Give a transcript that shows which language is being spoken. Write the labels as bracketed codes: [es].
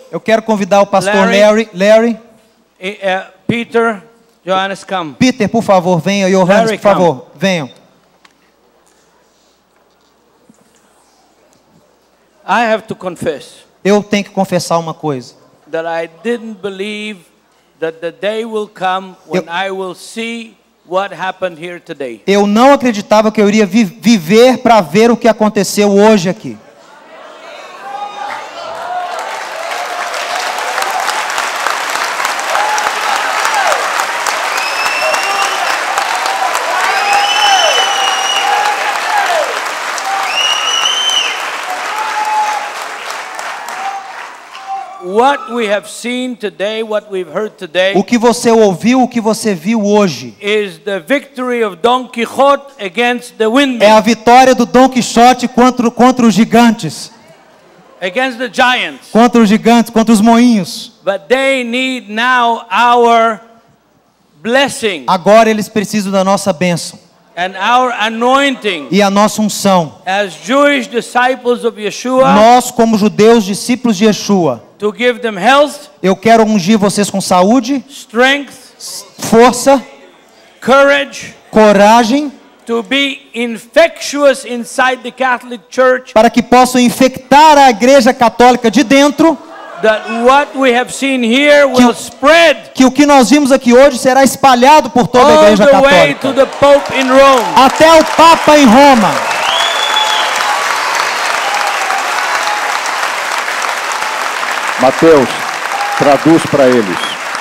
[pt] Eu quero convidar o pastor Larry. Larry. [en] Peter, Johannes, come. [pt] Peter, por favor, venha. Johannes, Larry, por favor, venham. [en] I have to confess [pt] Eu tenho que confessar uma coisa. [en] that I didn't believe that the day will come when I will see what happened here today. [pt] Eu não acreditava que eu iria viver para ver o que aconteceu hoje aqui. [en] What we have seen today, what we've heard today, [pt] O que você ouviu, o que você viu hoje, [en] is the victory of Don Quixote against the [pt] é [en] windmill, [pt] a vitória do Dom Quixote contra os gigantes. [en] against the giants. [pt] Contra os gigantes, contra os moinhos. [en] But they need now our blessing [pt] Agora eles precisam da nossa bênção [en] and our anointing [pt] e a nossa unção. [en] as Jewish disciples of Yeshua [pt] Nós, como judeus, discípulos de Yeshua, [en] to give them health, [pt] eu quero ungir vocês com saúde, [en] strength, [pt] força, [en] courage, [pt] coragem, [en] to be infectious inside the Catholic Church, [pt] para que possam infectar a igreja católica de dentro, [en] that what we have seen here will spread [pt] que o que nós vimos aqui hoje será espalhado por toda a [en] all [pt] igreja [en] the way to the Pope in Rome. [pt] até o Papa em Roma. Mateus, traduz para eles.